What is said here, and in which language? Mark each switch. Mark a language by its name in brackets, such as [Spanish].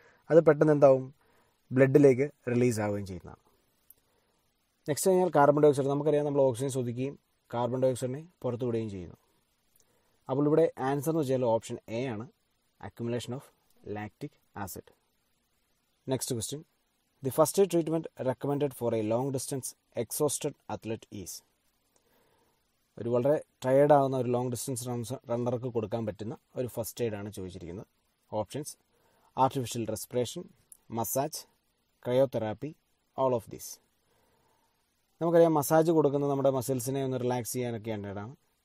[Malayalam] അത് പെട്ടെന്ന് എന്താവും, ബ്ലഡിലേക്ക് റിലീസ് ആവുകയും ചെയ്യുന്നതാണ്. നെക്സ്റ്റ് കഴിഞ്ഞാൽ കാർബൺ ഡൈ ഓക്സൈഡ്. നമുക്കറിയാം നമ്മൾ ഓക്സിജൻ ശ്വസിക്കുകയും കാർബൺ ഡൈ ഓക്സൈഡിനെ പുറത്തു വിടുകയും ചെയ്യുന്നു. അപ്പോൾ ഇവിടെ ആൻസർ എന്ന് വെച്ചാൽ ഓപ്ഷൻ എ ആണ്, [English] accumulation of lactic acid. Next question, the first aid treatment recommended for a long distance exhausted athlete is. [Malayalam] ഒരു വളരെ ടയേർഡ് ആകുന്ന ഒരു ലോങ് ഡിസ്റ്റൻസ് റണ്ണർക്ക് കൊടുക്കാൻ പറ്റുന്ന ഒരു ഫസ്റ്റ് എയ്ഡ് ആണ് ചോദിച്ചിരിക്കുന്നത്. [English] Options: artificial respiration, massage, cryotherapy, all of these. [Malayalam] നമുക്കറിയാം മസാജ് കൊടുക്കുന്നത് നമ്മുടെ മസിൽസിനെ ഒന്ന് റിലാക്സ് ചെയ്യാനൊക്കെ വേണ്ടിയിട്ടാണ്.